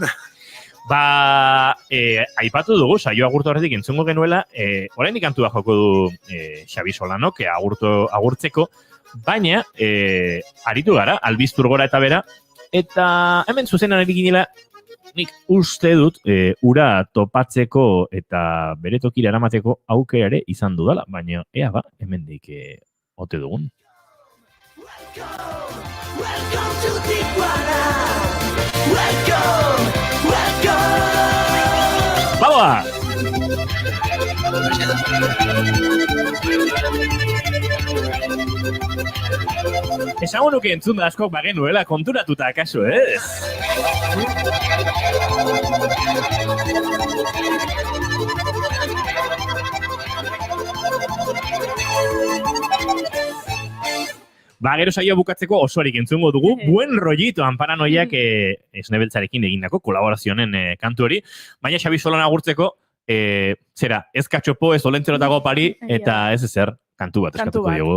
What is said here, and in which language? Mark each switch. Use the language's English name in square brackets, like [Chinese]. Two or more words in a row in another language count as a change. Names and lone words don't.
[Basque] Aipatu dugu, saio agurtu horretik entzungo genuela, oraindik kantua joko du Xabi Solanok, agurtzeko, baina aritu gara, albiztur gora eta bera, Eta hemen zuzenan ari ginela, nik uste dut, ura topatzeko eta bere tokira eramateko aukera ere izan dudala, baina ea ba, hemendik ote dugun. [English] Welcome to Tijuana. Welcome, welcome. Baua! [Basque] Esango nuke entzun da askok bagenuela konturatuta akaso, ez? Ba, gero saio bukatzeko osorik entzungo dugu, buen rollito Anparanoiak Esnebeltzarekin egindako kolaborazionen kantu hori, baina Xabi Solana agurtzeko, zera, ez katxopo, ez olentzerotako pari, eta ez ezer, kantu bat eskatuko diogu.